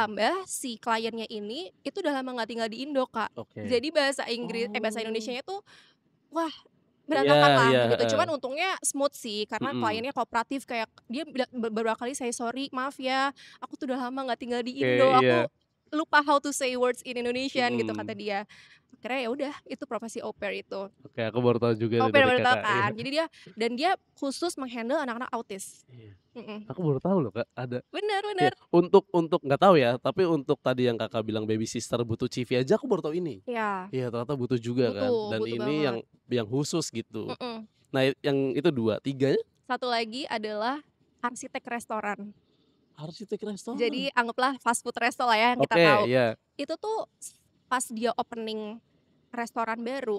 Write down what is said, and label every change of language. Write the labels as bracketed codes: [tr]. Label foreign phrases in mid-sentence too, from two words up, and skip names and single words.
[id] ditambah si kliennya ini itu udah lama nggak tinggal di Indo, Kak. Oke. Jadi bahasa Oh. Indonesianya tuh, wah, Iya berantakan lah iya, gitu. heeh. Cuman untungnya smooth sih, karena Mhm. kliennya kooperatif, kayak dia beberapa kali [en] say sorry, [id] "Maaf ya, aku tuh udah lama nggak tinggal di Oke, Indo, aku iya. [en] lupa how to say words in Indonesian," [id] gitu kata Mhm. dia. Akhirnya ya udah, itu profesi au pair itu. Oke, aku baru tahu juga Au nih pair dari baru tahu Kakak, iya. kan? Jadi dia khusus meng-handle anak-anak autis. Iya. Mhm. Aku baru tahu loh Kak, ada. Bener Iya, bener. untuk nggak tahu ya, tapi untuk tadi yang Kakak bilang [en] baby sister [id] butuh CV aja aku baru tahu ini. Iya, Iya, ternyata butuh juga kan, butuh dan butuh ini banget. yang khusus gitu. Mhm. Nah, yang itu 2, 3-nya Satu lagi adalah arsitek restoran. arsitek restoran. Jadi anggaplah [en] fast food resto [id] lah ya yang kita Oke, tahu. iya. Itu tuh pas dia opening restoran baru,